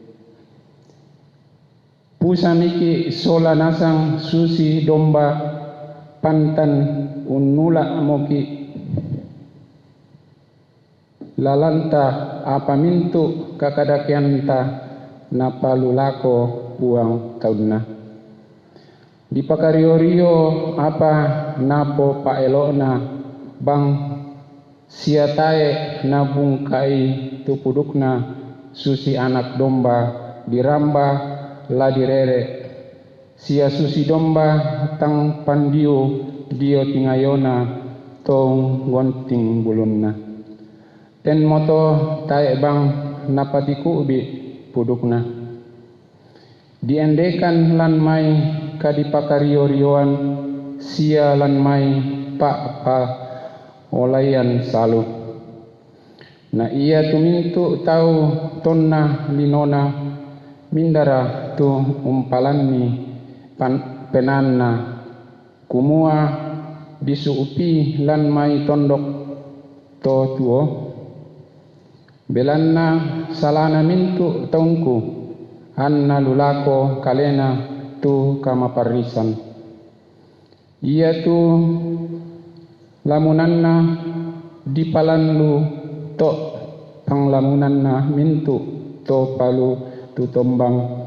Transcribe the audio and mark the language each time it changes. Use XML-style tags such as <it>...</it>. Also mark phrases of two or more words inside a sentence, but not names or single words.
<sda>pusamiki sola nasang susi domba pantan unula moki lalanta apa mintu kakadakianta napalulako puang taunna dipakario-rio apa napo paelona bang siatae nabungkai tupudukna susi anak domba diramba la direre sia susi domba tang pandiu dio tingayona tong gonting bulunna ten moto tae bang napatiku ubi pudukna diendekan lan mai kadipakario-rioan sia lan mai pa olayan salu na ia tumintu tau tonna linona mindara tu umpalanni penanna kumua disuupi lan mai tondok to tuo belanna salana mintu taungku anna lulako kalena tu kama parisan ia tu lamunanna dipalanlu to panglamunanna mintu to palu tu tombang</sda>